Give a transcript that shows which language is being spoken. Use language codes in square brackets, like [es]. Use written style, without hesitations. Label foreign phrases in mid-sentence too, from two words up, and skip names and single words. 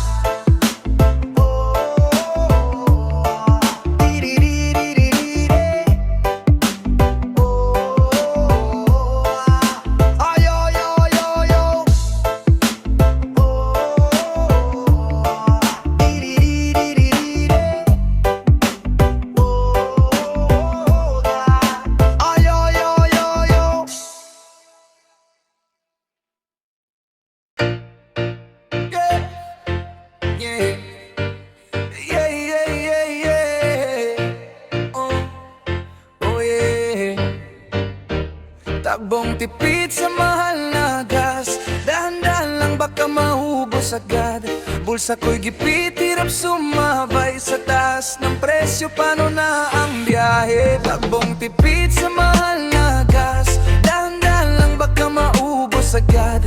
[en] Ay, ay, ay, ay, ay. Ay, ay, ay, ay, ay. Yeah, yeah, yeah, yeah, yeah. Oh yeah. [tl] Takbong tipid sa mahal na gas. Dahan-dahan lang baka mahubos agad. Bulsa ko'y gipit, hirap sumabay sa taas ng presyo. Paano na ang biyahe? Takbong tipid sa mahal na gas. Dahan-dahan lang baka maubos agad.